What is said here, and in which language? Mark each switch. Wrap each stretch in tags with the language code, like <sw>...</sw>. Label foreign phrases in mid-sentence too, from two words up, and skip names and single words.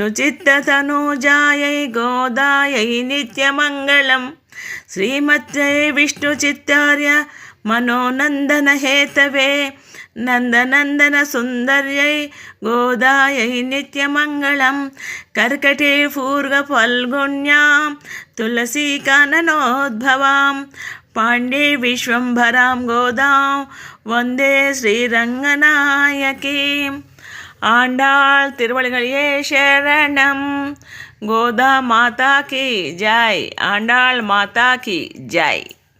<sa>चित्त तनुजायै गोदायै नित्यमंगलम श्रीमत्यै विष्णु चित्तार्य मनोनंदन हेतवे नंदनंदन सुंदर्यै गोदायै नित्यमंगलम कर्कटे पूर्व फल्गुण्यां तुलसी काननोद्भवां पांडे विश्वंभरां गोदां वंदे श्रीरंगनायकीं.</sa> <ta>ஆண்டாள் திருவடிகளியே சரணம்.</ta> <hi>गोदा माता की जय. आण्डाल माता की जय.</hi>